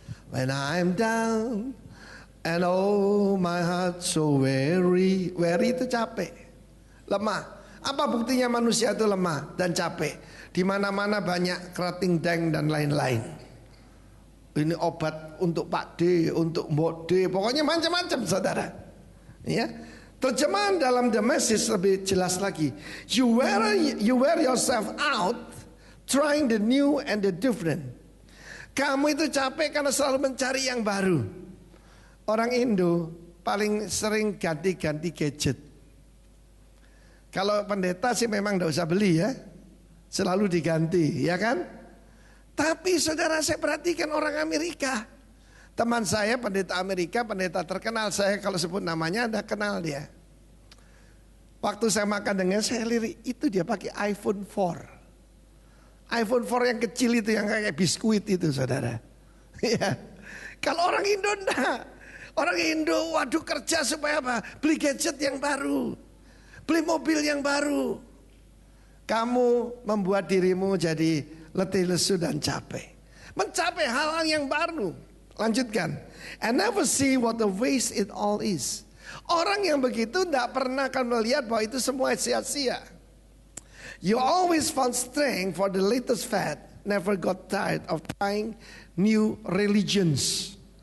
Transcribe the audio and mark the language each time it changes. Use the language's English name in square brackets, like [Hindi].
[English] When I'm down and oh my heart so weary. [Indonesian] Weary itu capek, lemah. Apa buktinya manusia itu lemah dan capek? Di mana-mana banyak kerating deng dan lain-lain. Ini obat untuk Pak D, untuk Mbok D, pokoknya macam-macam, saudara. Ya. Terjemahan dalam The Message lebih jelas lagi. [English] You wear yourself out trying the new and the different. [Indonesian] Kamu itu capek karena selalu mencari yang baru. Orang Indo paling sering ganti-ganti gadget. Kalau pendeta sih memang tidak usah beli ya, selalu diganti, ya kan? Tapi saudara, saya perhatikan orang Amerika. Teman saya pendeta Amerika, pendeta terkenal, saya kalau sebut namanya Anda kenal dia. Waktu saya makan dengan saya lirik, itu dia pakai iPhone 4. iPhone 4 yang kecil itu, yang kayak biskuit itu saudara. Ya. Kalau orang Indo enggak. Orang Indo waduh kerja supaya apa? Beli gadget yang baru, beli mobil yang baru. Kamu membuat dirimu jadi letih lesu dan capek. Mencapai hal-hal yang baru. Lanjutkan. [English] And never see what the waste it all is. [Indonesian] Orang yang begitu tidak pernah akan melihat bahwa itu semua sia-sia. [English] You always found strength for the latest fad. Never got tired of trying new religions.